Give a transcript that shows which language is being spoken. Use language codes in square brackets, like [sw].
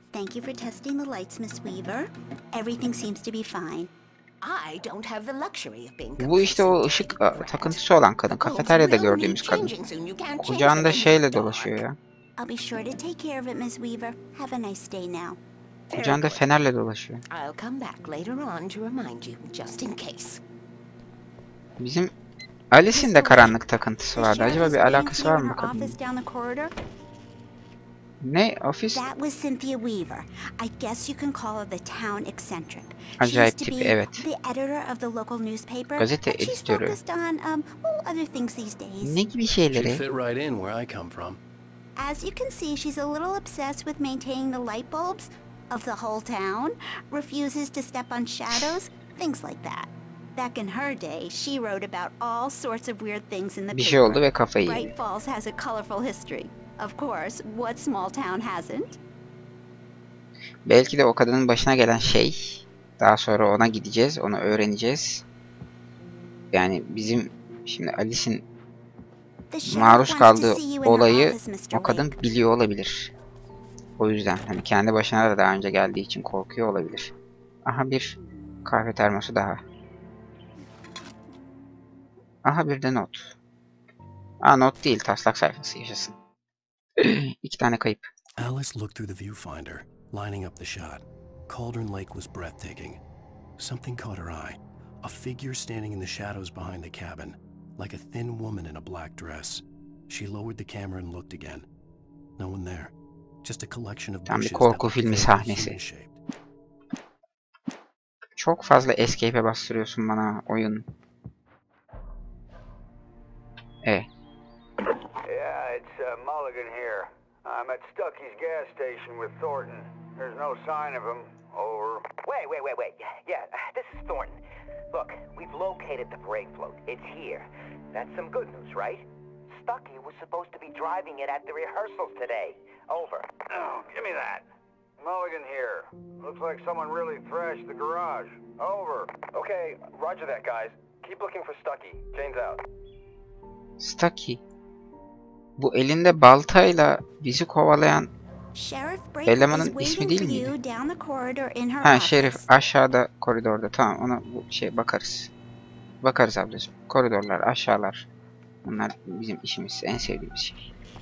[en] Thank you for testing the lights, Miss Weaver. Everything seems to be fine. I don't have the luxury of being. [tr] Bu işte o ışık takıntısı olan kadın. Kafeteryada gördüğümüz kadın. Kucağında şeyle dolaşıyor ya. [en] I'll be sure to take care of it, Miss Weaver. Have a nice day now. [tr] Kucağında fenerle dolaşıyor. [en] I'll come back later on to remind you, just in case. [tr] Bizim Alice'in de karanlık takıntısı vardı. Acaba bir alakası var mı bakalım? Ne? Ofis? [en] That was Cynthia Weaver. I guess you can call her the town eccentric. [tr] Acayip tipi, evet. [en] The editor of the local newspaper. [tr] Gazete editörü. [en] Other things these days. [tr] Ne gibi şeyleri? [en] Fit right in where I come from. As you can see, she's a little obsessed with maintaining the light bulbs of the whole town. Refuses to step on shadows, things like that. Back in her day, she wrote about all sorts of weird things in the paper. [tr] Bir şey oldu ve kafayı yedi. [en] Bright Falls has a colorful history. Of course, what small town hasn't? [tr] Belki de o kadının başına gelen şey, daha sonra ona gideceğiz, onu öğreneceğiz. Yani bizim şimdi Alice'in maruz kaldığı olayı o kadın biliyor olabilir. O yüzden hani kendi başına da daha önce geldiği için korkuyor olabilir. Aha bir kahve termosu daha. Aha bir de not. Not değil, taslak sayfası, yaşasın. 2 tane kayıp. [en] Alice looked through the viewfinder, lining up the shot. Cauldron Lake was breathtaking. Something caught her eye. A figure standing in the shadows behind the cabin, like a thin woman in a black dress. She lowered the camera and looked again. No one there. Just a collection of [tr] Tam bir [en] bushes [tr] korku [en] that [tr] filmi [en] looked [tr] sahnesi. [en] human-shaped. [tr] Çok fazla escape'e bastırıyorsun bana oyun. [en] Yeah, it's Mulligan here. I'm at Stucky's gas station with Thornton. There's no sign of him. Over. Wait. Yeah, this is Thornton. Look, we've located the brake float. It's here. That's some good news, right? Stucky was supposed to be driving it at the rehearsals today. Over. Oh, give me that. Mulligan here. Looks like someone really thrashed the garage. Over. Okay, roger that, guys. Keep looking for Stucky. Jane's out. Stucky. [tr] Bu elinde baltayla bizi kovalayan elemanın ismi değil miydi? Ha, Şerif aşağıda koridorda. Tamam, ona bu bakarız. Bakarız ablacığım. Koridorlar, aşağılar. Bunlar bizim işimiz, en sevdiğimiz şey.